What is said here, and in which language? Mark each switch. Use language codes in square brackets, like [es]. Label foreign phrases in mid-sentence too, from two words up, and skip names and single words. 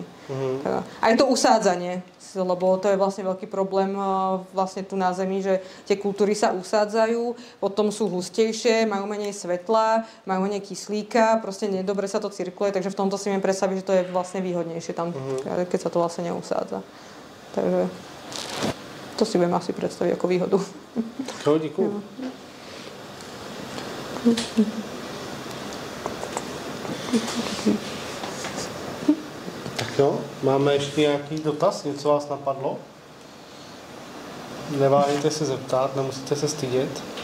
[sk] A je to usádzanie, lebo to je vlastne veľký problém vlastne tu na Zemi, že tie kultúry sa usádzajú, potom sú hustejšie, majú menej svetla, majú menej kyslíka, proste nedobre sa to cirkuluje, takže v tomto si viem predstaviť, že to je vlastne výhodnejšie tam, keď sa to vlastne neusádza. Takže to si viem asi predstaviť ako výhodu. [cs] Jo, děkuju. Tak Tak jo, máme ještě nějaký dotaz? Něco vás napadlo? Neváhejte se zeptat, nemusíte se stydět.